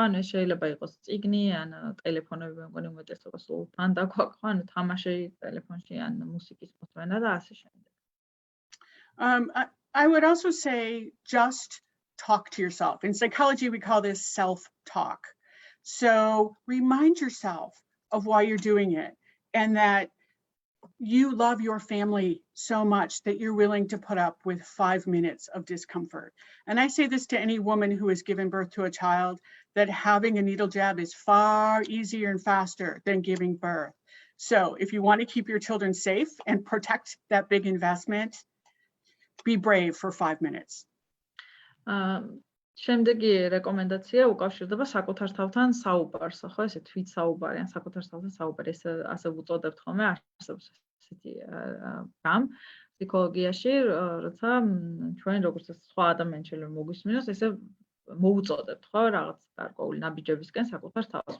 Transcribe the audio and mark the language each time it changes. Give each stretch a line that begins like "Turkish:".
Georgian: ანუ ეს შეიძლება იყოს წიგნი, ან ტელეფონები, მე მგონი უმეტესობა სულ თან დაგვაქვს, ხო? ანუ თამაში ტელეფონში, ან მუსიკის მოსმენა და ასე შემდეგ.
English: I would also say just talk to yourself. In psychology, we call this self-talk. So remind yourself of why you're doing it and that you love your family so much that you're willing to put up with 5 minutes of discomfort. And I say this to any woman who has given birth to a child, that having a needle jab is far easier and faster than giving birth. So if you want to keep your children safe and protect that big investment, be brave for 5 minutes.
Georgian: შემდეგი რეკომენდაცია უკავშირდება საკუთარ თავთან საუბარს, ხო, ესე თვით საუბარი, ან საკუთარ თავთან საუბარი, ეს ასე უწოდებთ ხოლმე არსებობს ესეთი რამ ფსიქოლოგიაში, როცა ჩვენ როგორც სხვა ადამიანი შეიძლება მოგვისმინოს, ესე მოუწოდებთ, ხო, რაღაც გარკვეული ნაბიჯებისკენ საკუთარ თავს.